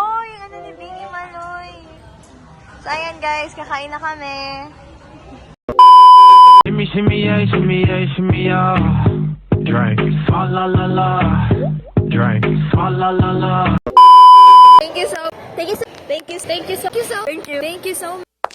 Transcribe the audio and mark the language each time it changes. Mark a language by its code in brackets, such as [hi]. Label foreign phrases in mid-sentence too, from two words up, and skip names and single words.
[tl] Yung ano ni Bingy Maloy. So, ayan guys. Kakain na kami. [en] Shimmy, shimmy, yeah, shimmy, yeah, shimmy, yeah. Drink. Swalla la la. Drink. Swalla la la. Thank you so